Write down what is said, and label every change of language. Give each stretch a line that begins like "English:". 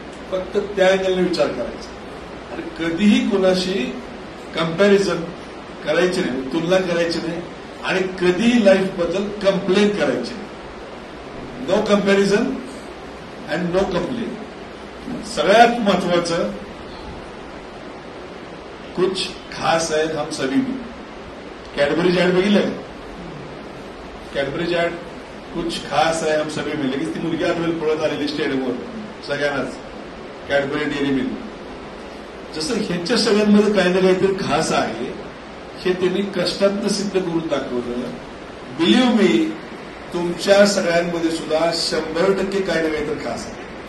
Marathi: फक्त त्या अँगलने विचार करायचा आणि कधीही कुणाशी कंपॅरिझन करायची नाही, तुलना करायची नाही आणि कधीही लाईफ बद्दल कंप्लेन करायची नाही.
English: No comparison and no complain.
Marathi: सगळ्यात महत्वाचं,
Hindi: कुछ खास है हम सभी में.
Marathi: कॅडबरीज ऍड बघितलं.
Hindi: कॅडबरीज ऍड कुछ खास है हम सभी में.
Marathi: लगेच ती मुलगी आठवेल पळत आलेली स्टेडियमवर सगळ्यांनाच. Cadbury dairy milk. जसं ह्यांच्या सगळ्यांमध्ये काही ना काहीतरी खास आहे हे त्यांनी कष्टातनं सिद्ध करून दाखवलं.
English: believe me,
Marathi: तुमच्या सगळ्यांमध्ये सुद्धा 100% काही ना काहीतरी खास आहे.